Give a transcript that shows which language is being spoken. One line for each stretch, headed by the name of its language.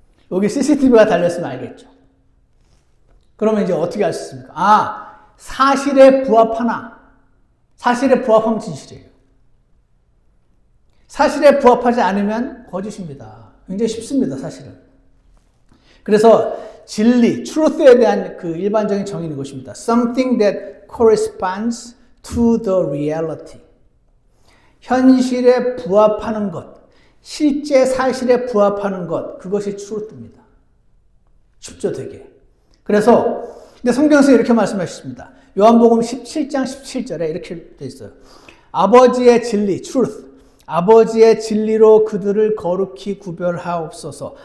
Korean: 여기 CCTV가 달렸으면 알겠죠. 그러면 이제 어떻게 알 수 있습니까? 사실에 부합하나? 사실에 부합하면 진실이에요. 사실에 부합하지 않으면 거짓입니다. 굉장히 쉽습니다, 사실은. 그래서 진리, truth에 대한 그 일반적인 정의는 이것입니다.
English: Something that corresponds to the reality.
Korean: 현실에 부합하는 것, 실제 사실에 부합하는 것, 그것이 truth입니다. 쉽죠, 되게. 그래서 근데 성경에서 이렇게 말씀하셨습니다. 요한복음 17장 17절에 이렇게 되어 있어요. 아버지의 진리, truth. 아버지의 진리로 그들을 거룩히 구별하옵소서.